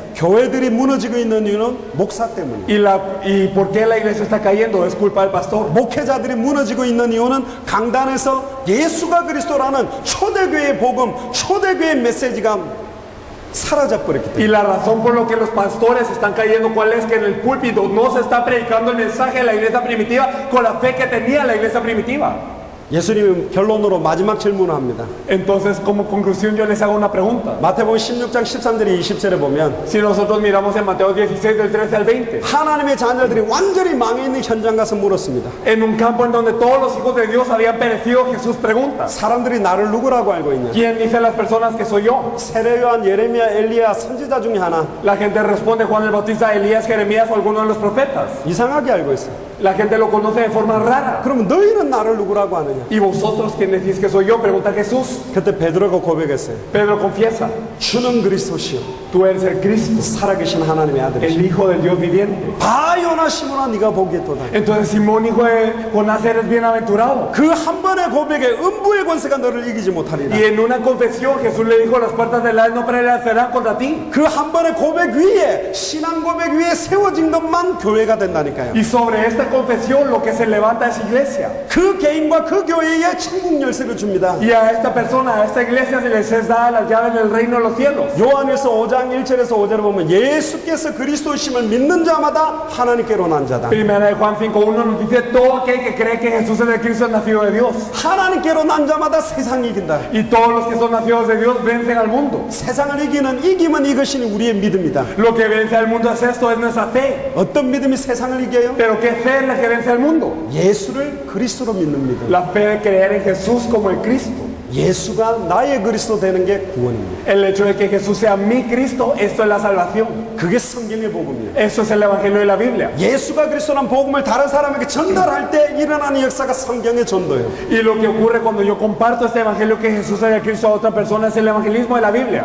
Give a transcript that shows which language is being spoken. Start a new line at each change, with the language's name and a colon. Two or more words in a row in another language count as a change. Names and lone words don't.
Korean: 교회들이 무너지고 있는 이유는 목사 때문이다.
Spanish: Y por qué la iglesia está cayendo es culpa del pastor.
Korean: 목회자들이 무너지고 있는 이유는 강단에서 예수가 그리스도라는 초대교회의 복음, 초대교회의 메시지가 사라져버렸기
Spanish: Y
Korean: 때문에
Spanish: la razón por lo que los pastores están cayendo, ¿cuál es? Que en el púlpito no se está predicando el mensaje de la iglesia primitiva con la fe que tenía la iglesia primitiva.
Korean: 예수님은 결론으로 마지막 질문을 합니다.
Spanish: Entonces, como conclusión, yo les hago una pregunta.
Korean: 마태복음 16장 13절에 20절에 보면
Spanish: Si nosotros miramos en Mateo 16, del 13 al 20,
Korean: 하나님의 자녀들이 완전히 망해 있는 현장 가서 물었습니다.
Spanish: en un campo en donde todos los hijos de Dios habían perecido, Jesús pregunta:
Korean: 사람들이 나를 누구라고 알고 있냐?
Spanish: ¿Quién dice las personas que soy yo?
Korean: 세례 요한, 예레미야, 엘리야 선지자 중에 하나.
Spanish: La gente responde: Juan el Bautista, Elías, Jeremías o alguno de los profetas.
Korean: 이상하게 알고 있어.
Spanish: La gente lo conoce de forma rara.
Korean: 그럼 너희는 나를 누구라고 아느냐?
Spanish: ¿Y vosotros quién decís que soy yo? Pregunta Jesús.
Korean: 그때 베드로가 고백했어요.
Spanish: Pedro confiesa:
Korean: 주는 그리스도시요
Spanish: Tú eres el Cristo,
Korean: 살아계신 하나님의 아들이시오.
Spanish: el Hijo del Dios viviente.
Korean: 바요나 시몬아 네가 보기에도다.
Spanish: Entonces Simón, hijo de Jonás, eres bienaventurado.
Korean: 그 한 번의 고백에 음부의 권세가 너를 이기지 못하리라.
Spanish: Y en una confesión Jesús le dijo: las puertas del Hades no prevalecerán contra ti.
Korean: 그 한 번의 고백 위에, 신앙 고백 위에 세워진 것만 교회가 된다니까요.
Spanish: Y sobre esta confesión lo que se levanta es iglesia.
Korean: 그 개인과 그 교회에 천국 열쇠를 줍니다.
Spanish: Y a esta persona, a esta iglesia se les es dada las llaves del reino de los cielos.
Korean: 요한에서 5장 1절에서 5절을 보면 예수께서 그리스도이심을 믿는 자마다 하나님께로 난 자다.
Spanish: Primera de Juan 5:1 nos dice: todo aquel que cree que Jesús es el Cristo es nacido de Dios.
Korean: 하나님께로 난 자마다 세상이 이긴다.
Spanish: Y todos los que son nacidos de Dios vencen al mundo.
Korean: 세상을 이기는 이김은 이것이 우리의 믿음이다.
Spanish: Lo que vence al mundo es esto, es nuestra fe.
Korean: 어떤 믿음이 세상을 이겨요?
Spanish: Pero ¿qué fe es la que vence al mundo?
Korean: 예수를 그리스도로 믿는 믿음.
Spanish: La fe de creer en Jesús como el Cristo.
Korean: 예수가 나의 그리스도 되는 게 구원입니다.
Spanish: El hecho de que Jesús sea mi Cristo, esto es la salvación.
Korean: 그게 성경의 복음이에요.
Spanish: Eso es el Evangelio de la Biblia.
Korean: 예수가 그리스도란 복음을 다른 사람에게 전달할 때 일어나는 역사가 성경의 전도예요.
Spanish: Y lo que ocurre cuando yo comparto este Evangelio que Jesús es el Cristo a otra persona es el evangelismo de la Biblia.